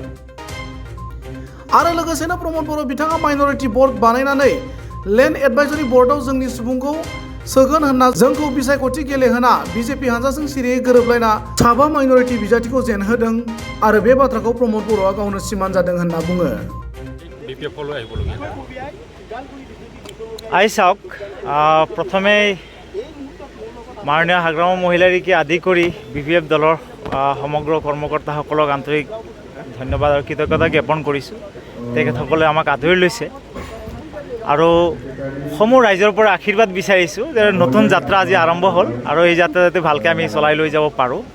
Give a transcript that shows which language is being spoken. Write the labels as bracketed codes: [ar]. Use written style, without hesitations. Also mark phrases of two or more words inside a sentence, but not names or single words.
[brx] आरो लोगोसेनो प्रमोद बर' बिथाङा [en] minority board [brx] बानायनानै [en] land advisory board [brx] जोंनि सुबुंखौ सोगोन होनना जोंखौ बिसायख'थि गेलेहोना BJP हानजाजों सिरियै गोरोबलायना साबा माइनरिटि बिजाथिखौ जेनहोदों आरो बे बाथ्राखौ प्रमोद बर'आ गावनो सिमान जादों होनना बुङो। [as] আই চাওক প্ৰথমে মাননীয় हाग्रामा महिलारीকে আদি কৰি BPF দলৰ সমগ্ৰ কৰ্মকৰ্তাসকলক আন্তৰিক ধন্যবাদ আৰু কৃতজ্ঞতা জ্ঞাপন কৰিছোঁ। তেখেতসকলে আমাক আদৰি লৈছে আৰু সমূহ ৰাইজৰ পৰা আশীৰ্বাদ বিচাৰিছোঁ যে নতুন যাত্ৰা আজি আৰম্ভ হ'ল আৰু এই যাত্ৰা যাতে ভালকৈ আমি চলাই লৈ যাব পাৰোঁ।